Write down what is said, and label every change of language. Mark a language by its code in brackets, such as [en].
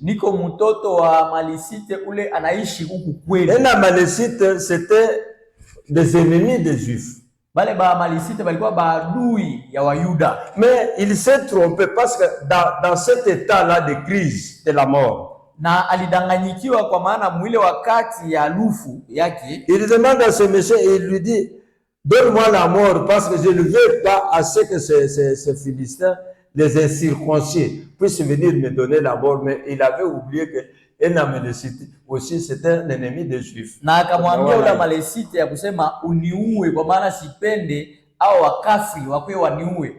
[sw] Niko mtoto wa Amalisite ule anaishi huku kwenu. [fr] Un Amalécite c'était des ennemis des Juifs. [sw] Bale ba Amalisite balikuwa baadui ya Wayuda. [fr] Mais il s'est trompé parce que dans cet état-là de crise de la mort, [sw] na alidanganyikiwa kwa maana mwile wakati ya lufu yake, [fr] il demande à ce monsieur et il lui dit donne-moi la mort parce que je ne veux pas à ce que ces Philistins, les incirconcis, puissent venir me donner la mort. Mais il avait oublié que un Amalécite aussi c'était un ennemi des Juifs. [sw] Na akamwambia ule Amalécite ya kusema uniue kwa maana sipende au wakafri wakwe waniue.